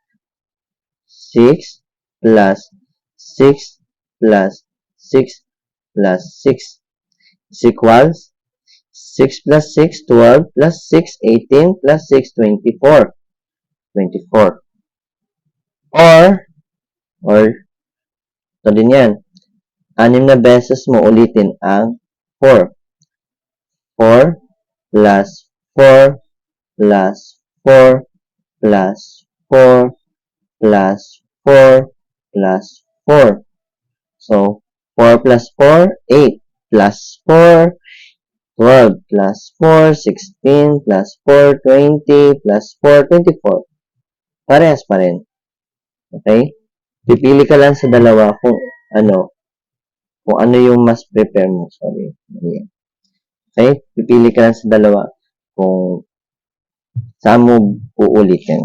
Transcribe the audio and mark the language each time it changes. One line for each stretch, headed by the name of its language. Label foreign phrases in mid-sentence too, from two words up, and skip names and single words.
English: 6 plus 6 plus 6 plus 6 is equals 6 plus 6, 12 plus 6, 18 plus 6, 24. 24.
Filipino: Or, ito din yan. 6 na beses mo ulitin ang 4.
English: 4 plus 4 plus 4 plus 4 plus 4 plus 4. So, 4 plus 4, 8 plus 4, 12 plus 4, 16 plus 4, 20 plus 4, 24.
Filipino: Parehas pa rin. Okay? Pipili ka lang sa dalawa kung ano yung mas prepare mo.
English: Sorry. Okay?
Filipino: Pipili ka lang sa dalawa kung saan mo uulitin.